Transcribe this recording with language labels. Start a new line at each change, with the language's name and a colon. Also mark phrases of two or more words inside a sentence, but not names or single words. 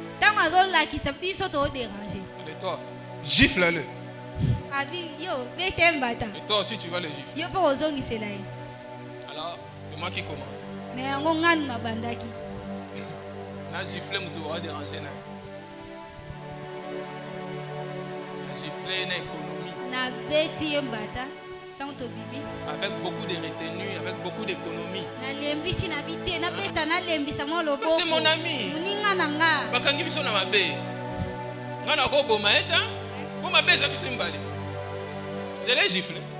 French: Et toi, gifle-le. Et toi aussi, tu vas le gifler. Alors, c'est moi qui commence. Na gifle, tu vas déranger. Na gifle, na économie. Avec beaucoup de retenue, avec beaucoup d'économie. C'est mon ami. Je l'ai giflé.